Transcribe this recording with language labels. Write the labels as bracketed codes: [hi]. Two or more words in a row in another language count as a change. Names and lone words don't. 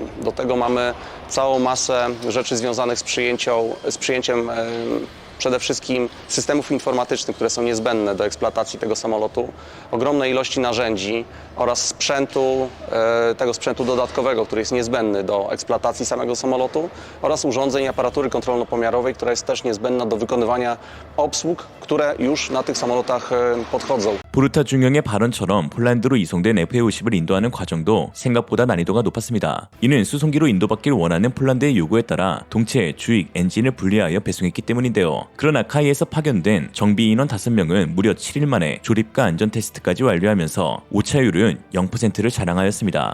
[pl] Do tego mamy całą masę rzeczy związanych z przyjęciem przede wszystkim systemów informatycznych, które są niezbędne do eksploatacji tego samolotu, ogromnej ilości narzędzi oraz sprzętu, tego sprzętu dodatkowego, który jest niezbędny do eksploatacji samego samolotu oraz urządzeń i aparatury kontrolno-pomiarowej, która jest też niezbędna do wykonywania obsług, które już na tych samolotach podchodzą. [ko] 보르타 중령의 발언처럼 폴란드로 이송된 FA-50을 인도하는 과정도 생각보다 난이도가 높았습니다. 이는 수송기로 인도받길 원하는 폴란드의 요구에 따라 동체, 주익, 엔진을 분리하여 배송했기 때문인데요. 그러나 카이에서 파견된 정비 인원 5명은 무려 7일 만에 조립과 안전 테스트까지 완료하면서 오차율은 0%를 자랑하였습니다.